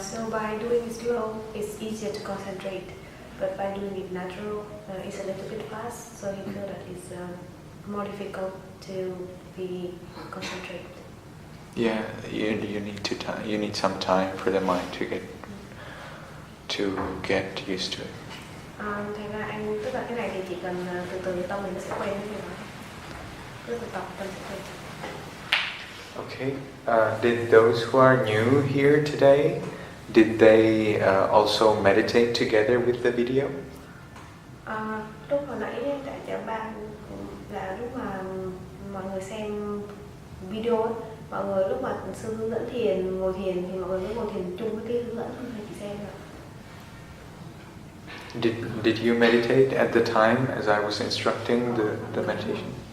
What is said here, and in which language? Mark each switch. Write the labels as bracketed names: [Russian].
[English] So by doing it slow, it's easier to concentrate. But by doing it natural, it's a little bit fast, so you feel that it's more difficult to be concentrated. Yeah, you need some time for the mind to get used to it. [Vietnamese] Thế ra anh, tức là cái này thì chỉ cần từ từ tâm mình nó sẽ quen với nó. Cứ từ tập tâm sẽ quen. Okay. [English] Did those who are new here today, did they also meditate together with the video? [Vietnamese] Lúc hồi nãy tại chợ ba là lúc mà mọi người xem video ấy, mọi người lúc mà sư hướng dẫn thiền, ngồi thiền thì mọi người cứ ngồi thiền chung với cái hướng dẫn, không phải chỉ xem nữa. [English] Did you meditate at the time as I was instructing the meditation?